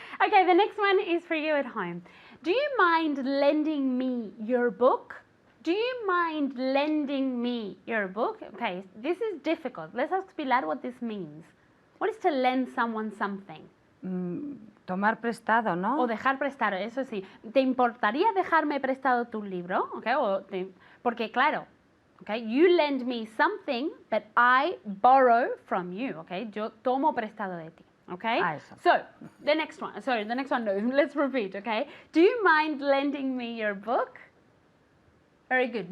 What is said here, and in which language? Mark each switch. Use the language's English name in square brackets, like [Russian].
[English] Okay, the next one is for you at home. Do you mind lending me your book? Do you mind lending me your book? Okay, this is difficult. Let's ask Pilar what this means. What is to lend someone something? [Spanish] Tomar prestado, ¿no? O dejar prestado, eso sí. ¿Te importaría dejarme prestado tu libro? [English] Okay, [Spanish] porque claro, [English] okay, you lend me something, but I borrow from you. [Spanish] Okay, yo tomo prestado de ti. Okay. Eso. [English] So the next one. Sorry, the next one. No, let's repeat. Okay. Do you mind lending me your book? Very good.